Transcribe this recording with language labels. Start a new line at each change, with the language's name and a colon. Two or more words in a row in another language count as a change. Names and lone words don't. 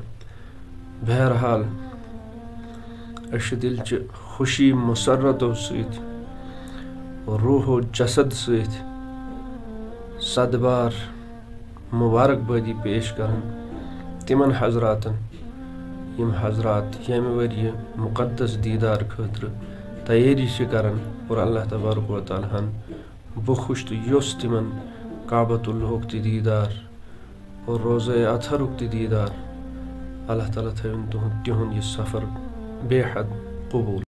Kashmiri: بہرحال أسۍ چھِ دِلچہِ خوشی مسرتو سۭتۍ، روح و جسد سۭتۍ صدبار مبارک بٲدی پیش کران تِمن حضراتن یم حضرات یمہ ورۍ مقدس دیدار خاطر تیاری کران اور اللہ تبارک و تعالیٰ ہن بخوش تو یوس تمن کعبۃ اللہ تہ دیدار اور روزہ اطہرک تہ دیدار اللہ تعالیٰ تھٲوِن تہنٛد یہ سفر بے حد قبول